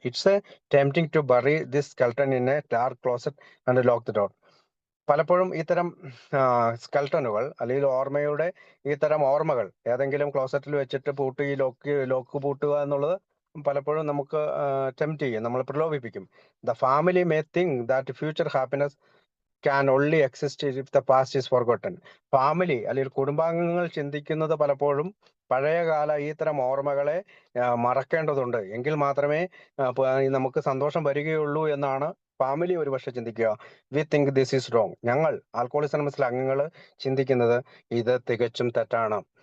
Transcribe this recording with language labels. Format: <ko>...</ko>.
<en>It's a tempting to bury this skeleton in a dark closet and lock the door.</en> <ml>പലപ്പോഴും ഇത്തരം സ്കെൽട്ടനുകൾ അല്ലെങ്കിൽ ഓർമ്മയുടെ ഇത്തരം ഓർമ്മകൾ ഏതെങ്കിലും ക്ലോസറ്റിൽ വെച്ചിട്ട് ലോക്ക് പൂട്ടുക എന്നുള്ളത് പലപ്പോഴും നമുക്ക് ടെംപ്റ്റ് ചെയ്യും, നമ്മൾ പ്രലോഭിപ്പിക്കും.</ml> <en>The family may think that future happiness can only exist if the past is forgotten.</en> <ml>Family അല്ലെങ്കിൽ കുടുംബാംഗങ്ങൾ ചിന്തിക്കുന്നത് പലപ്പോഴും പഴയകാല ഈ തരം ഓർമ്മകളെ മറക്കേണ്ടതുണ്ട്, എങ്കിൽ മാത്രമേ നമുക്ക് സന്തോഷം വരികയുള്ളൂ എന്നാണ് ഫാമിലി ഒരുപക്ഷെ ചിന്തിക്കുക.</ml> <en>We think this is wrong.</en> <ml>ഞങ്ങൾ ആൽക്കഹോളിക്സ് അനോണിമസിലെ അംഗങ്ങൾ ചിന്തിക്കുന്നത് ഇത് തികച്ചും തെറ്റാണ്.</ml>